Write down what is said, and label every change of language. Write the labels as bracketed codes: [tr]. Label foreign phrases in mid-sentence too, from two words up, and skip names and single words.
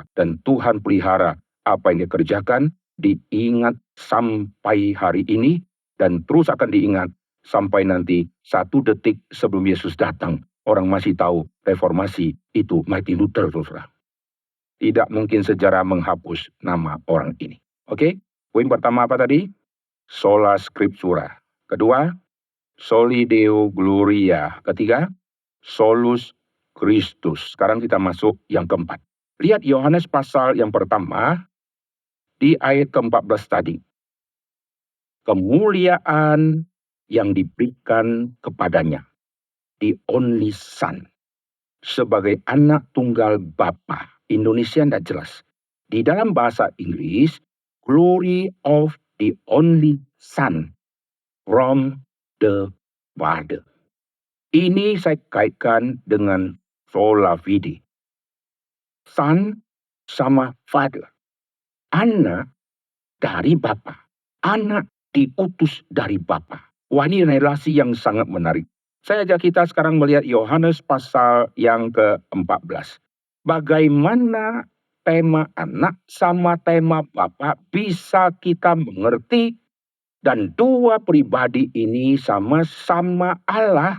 [id] Dan Tuhan pelihara apa yang dia kerjakan, diingat sampai hari ini, dan terus akan diingat sampai nanti 1 detik sebelum Yesus datang. Orang masih tahu reformasi itu Martin Luther, saudara. Tidak mungkin sejarah menghapus nama orang ini. Oke, poin pertama apa tadi? [la] Sola Scriptura. [id] Kedua, [la] Soli Deo Gloria. Ketiga, Solus Christus. [id] Sekarang kita masuk yang keempat. Lihat Yohanes pasal yang pertama di ayat ke-14 tadi. Kemuliaan yang diberikan kepadanya. [en] The only son. [id] Sebagai anak tunggal Bapa. Indonesia tidak jelas. Di dalam bahasa Inggris, [en] glory of the only son from the Father. [id] Ini saya kaitkan dengan [la] sola fide. [id] Son sama Father. Anak dari Bapa. Anak diutus dari Bapa. Wah, ini relasi yang sangat menarik. Saya ajak kita sekarang melihat Yohanes pasal yang ke-14. Bagaimana tema anak sama tema Bapa bisa kita mengerti, dan dua pribadi ini sama-sama Allah.